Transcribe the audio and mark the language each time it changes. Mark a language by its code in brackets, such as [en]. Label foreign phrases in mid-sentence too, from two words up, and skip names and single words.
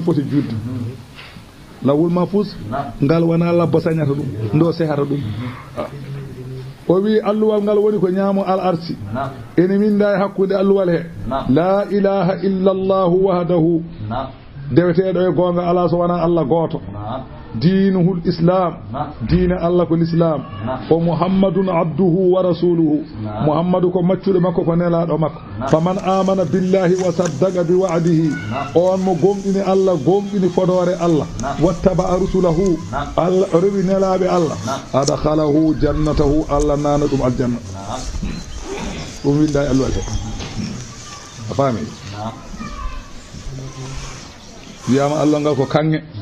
[ff] foti juutde [ar] اللوح المحفوظ [ff] ngal wona labba sañata ɗum ndo sehata ɗum o wi alluwal ngal woni ko ñaamo [ar] العرش [ff] ene winda e hakkude alluwal he [ar] لا إله إلا الله وحده [ff] deweteɗo e gonga ala so wona Allah goto [ar] دينه الإسلام [ff] diine Allah ko l'islam o [ar] محمد عبده ورسوله [ff] muhammadu ko maccuɗo makko ko nelaɗo makko [ar] فمن آمن بالله وصدق بوعده [ff] on mo gomɗini Allah gomɗini fodore Allah [ar] واتبع رسله [ff] Allah rewi nelaɓe Allah [ar] أدخله جنته [ff] Allah nana ɗum aljanna ɗum winda e alluwal he a faami wiyama allol ngal ko kanŋe